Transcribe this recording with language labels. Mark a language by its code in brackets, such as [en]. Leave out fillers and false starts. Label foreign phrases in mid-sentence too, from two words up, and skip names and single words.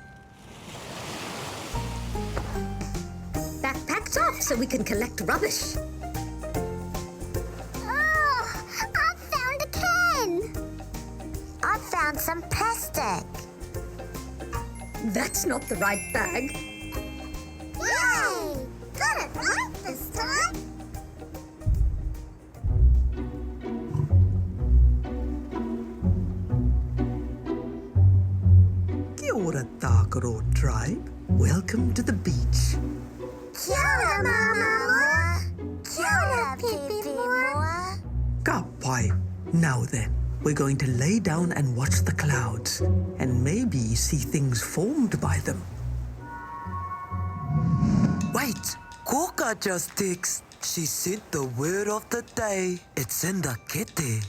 [en] Backpacks off so we can collect rubbish. Oh, I found a can. I found some plastic. That's not the right bag. Yay! Got it right this time. [mi] Kia ora, Tākaro Tribe. [en] Welcome to the beach. [mi] Kia ora, Mama. Kia ora, Pipi Moa. Ka pai. [en] Now then, we're going to lay down and watch the clouds and maybe see things formed by them. Wait, Kōkā just texted. She sent the word of the day. It's in the kete.